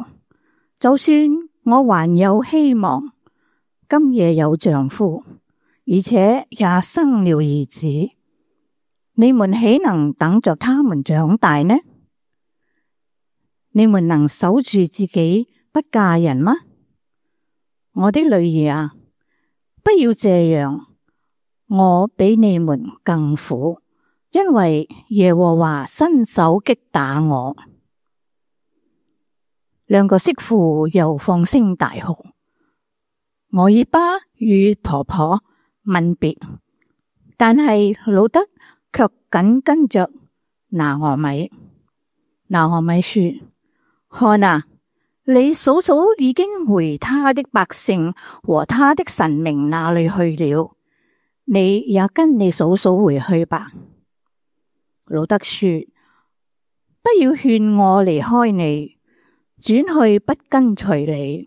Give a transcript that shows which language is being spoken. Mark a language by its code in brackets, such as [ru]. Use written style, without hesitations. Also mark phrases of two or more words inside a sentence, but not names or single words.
[zh] 就算我還有希望，今夜有丈夫，而且也生了兒子，你們豈能等着他們長大呢？你們能守住自己不嫁人嗎？我的女兒啊，不要這樣，我比你們更苦，因為耶和華伸手擊打我。2個媳婦又放聲大哭。俄爾巴與婆婆吻別，但係路德卻緊跟着拿俄米。拿俄米說：看啊，你嫂嫂已經回他的百姓和他的神明那裏去了，你也跟你嫂嫂回去吧。路德說：不要勸我離開你，轉去不跟隨你。